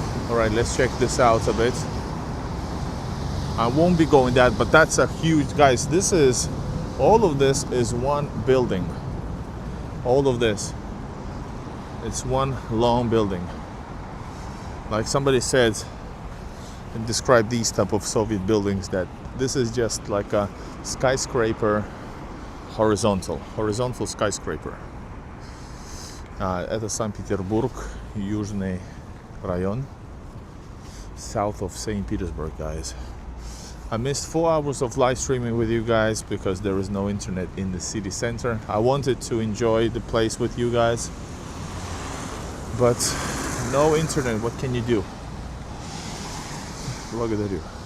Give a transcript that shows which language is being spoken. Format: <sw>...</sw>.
<en>Alright, let's check this out a bit. I won't be going that, but that's a huge, guys, all of this is one building. All of this. It's one long building. Like somebody said and described these type of Soviet buildings, that this is just like a skyscraper, horizontal skyscraper.</en> <ru>Это Санкт-Петербург, Южный район,</ru> <en>south of St. Petersburg, guys. I missed 4 hours of live streaming with you guys because there is no internet in the city center. I wanted to enjoy the place with you guys, but no internet. What can you do?</en> <ru>Благодарю.</ru>